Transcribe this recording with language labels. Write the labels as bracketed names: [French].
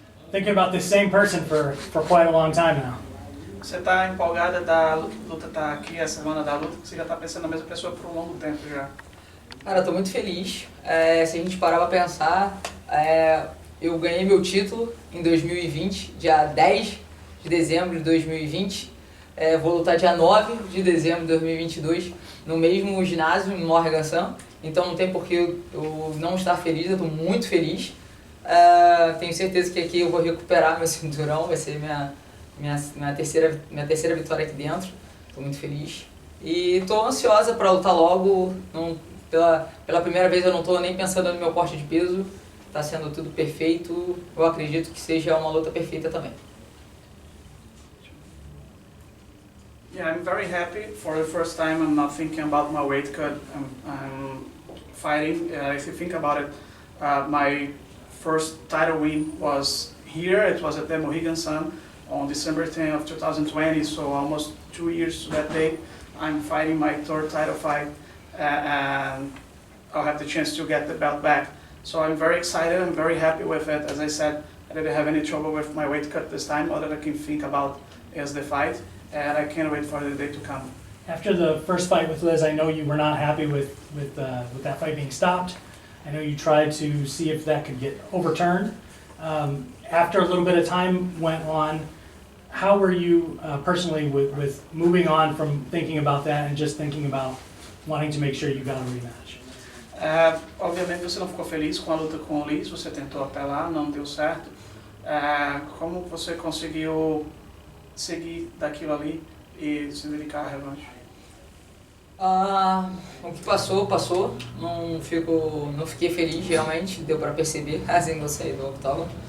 [English] thinking about this same person for quite a long time now. [Portuguese] Você está empolgada da luta, tá aqui a semana da luta, você já está pensando na mesma pessoa por um longo tempo já. Cara, eu tô muito feliz. Se a gente parar pra pensar, eu ganhei meu título em 2020, dia 10 de dezembro de 2020. Vou lutar dia 9 de dezembro de 2022 no mesmo ginásio, no Morgan. Então não tem por que eu não estar feliz, eu tô muito feliz. Tenho certeza que aqui eu vou recuperar meu cinturão, vai ser minha terceira vitória aqui dentro. Tô muito feliz. E tô ansiosa para lutar logo. Pela primeira vez eu não tô nem pensando no meu corte de peso. Tá sendo tudo perfeito. Eu acredito que seja uma luta perfeita também. [English] Yeah, I'm very happy. For the first time, I'm not thinking about my weight cut. I'm fighting. If you think about it, my first title win was here. It was at the Mohegan Sun on December 10th of 2020. So almost 2 years to that day, I'm fighting my third title fight, and I'll have the chance to get the belt back. So I'm very excited. I'm very happy with it. As I said, I didn't have any trouble with my weight cut this time. All that I can think about is the fight. And I can't wait for the day to come. After the first fight with Liz, I know you were not happy with that fight being stopped. I know you tried to see if that could get overturned. After a little bit of time went on, how were you personally with moving on from thinking about that and just thinking about wanting to make sure you got a rematch? [Portuguese] Obviamente você não ficou feliz com a luta com o Liz, você tentou apelar, não deu certo. Como você conseguiu seguir daquilo ali e se dedicar à revanche? O que passou. Não fiquei feliz, realmente, deu pra perceber, assim que eu saí do octógono.